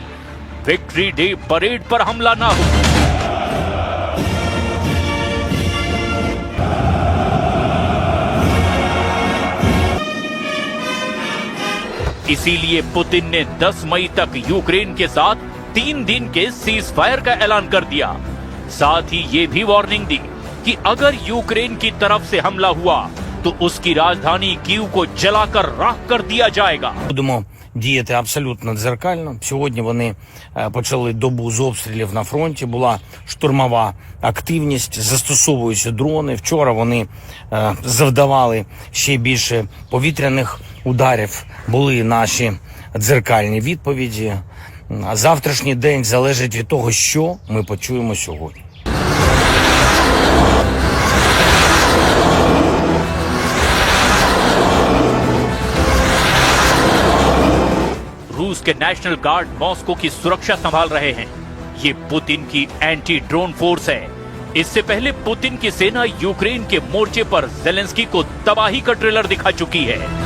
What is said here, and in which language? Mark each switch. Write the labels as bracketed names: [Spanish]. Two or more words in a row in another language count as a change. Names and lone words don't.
[English] victory day parade [Hindi] पर हमला ना हो। इसीलिए पुतिन ने 10 मई तक यूक्रेन के साथ 3 दिन के [English] cease fire [Hindi] का ऐलान कर दिया। साथ ही ये भी वार्निंग दी कि अगर यूक्रेन की तरफ से हमला हुआ तो उसकी राजधानी कीव को जलाकर राख कर दिया जाएगा। [Ukrainian] Будемо діяти абсолютно дзеркально. Сьогодні вони почали добу з обстрілів на фронті. Була штурмова активність, застосовуються дрони. Вчора вони завдавали ще більше повітряних ударів. Були наші дзеркальні відповіді. А завтрашній день залежить від того, що ми почуємо сьогодні. [Hindi] रूस के [English] national guard [Hindi] मॉस्को की सुरक्षा संभाल रहे हैं। ये पुतिन की [English] anti drone force [Hindi] है। इससे पहले पुतिन की सेना यूक्रेन के मोर्चे पर ज़ेलेंस्की को तबाही का ट्रेलर दिखा चुकी है।